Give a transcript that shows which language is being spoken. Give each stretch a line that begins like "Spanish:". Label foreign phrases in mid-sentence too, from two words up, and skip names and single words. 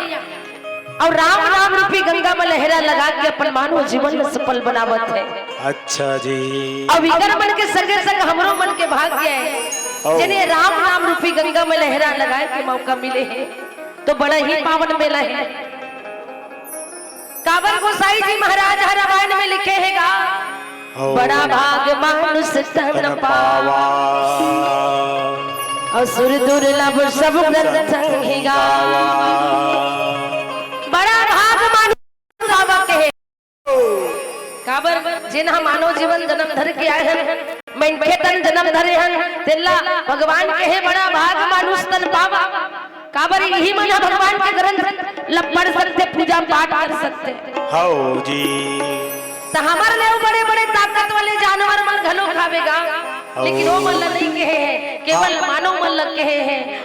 Chhattisgarhi: और राम नाम रूपी गंगा में लहरा लगा के अपन मानव जीवन सफल बनावत है। अच्छा जी। अब इधर मन के संगे संग हमरो मन के भाग्य है जिन्हें राम नाम रूपी गंगा में लहरा लगाए के मौका मिले है, तो बड़ा ही पावन मेला है। काबर गोसाई जी महाराज रामायण में लिखे हैगा,
Awadhi: बड़ा भाग मानुष तन पावा असुर दुर्लभ सब संग गावा। बड़ा भाग मानुष पावा
Chhattisgarhi: कहे काबर जिन्हा मानव जीवन जन्म धर के आए हैं, मैं तन जन्म धरे हैं तेला भगवान कहे
Awadhi: बड़ा भाग मानुष तन पावा।
Chhattisgarhi: काबर यही मना भगवान के ग्रंथ पढ़ सकते, पूजा पाठ कर सकते। हो जी। तो हमारे लिए बड़े बड़े ताकत वाले जानवर मन घलो खावेगा, लेकिन वो मन नहीं कहे हैं, केवल मानव मन लग कहे हैं।